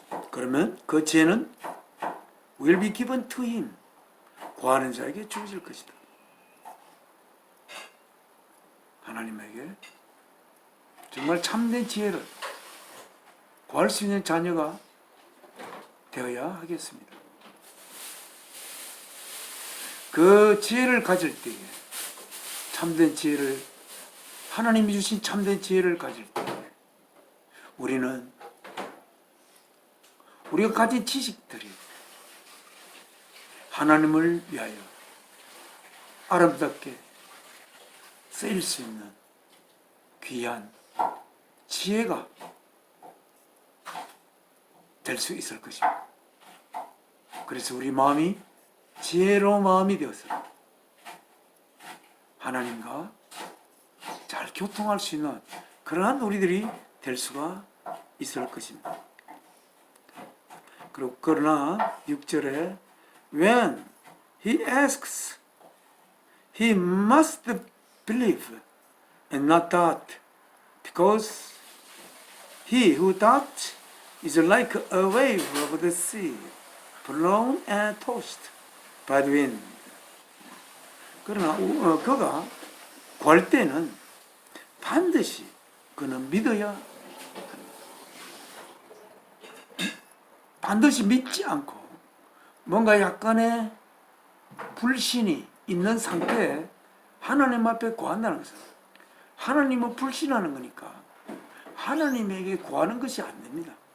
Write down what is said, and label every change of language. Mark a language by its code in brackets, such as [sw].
[ko] 그러면 그 지혜는 [en] will be given to him. [ko] 구하는 자에게 주어질 것이다. 하나님에게 정말 참된 지혜를 구할 수 있는 자녀가 되어야 하겠습니다. 그 지혜를 가질 때에 참된 지혜를 하나님이 주신 참된 지혜를 가질 때에 우리는 우리가 가진 지식들이 하나님을 위하여 아름답게 쓰일 수 있는 귀한 지혜가 될 수 있을 것입니다. 그래서 우리 마음이 지혜로운 마음이 되어서 하나님과 잘 교통할 수 있는 그러한 우리들이 될 수가 있을 것입니다. 그리고 그러나 6절에 [en] When he asks, he must believe and not doubt, because he who doubts is like a wave of the sea, blown and tossed by the wind. [ko] 그러나 그가 구할 때는 반드시 그는 믿어야 합니다. 반드시 믿지 않고 뭔가 약간의 불신이 있는 상태에 하나님 앞에 구한다는 것은 하나님을 불신하는 거니까 하나님에게 구하는 것이 안 됩니다.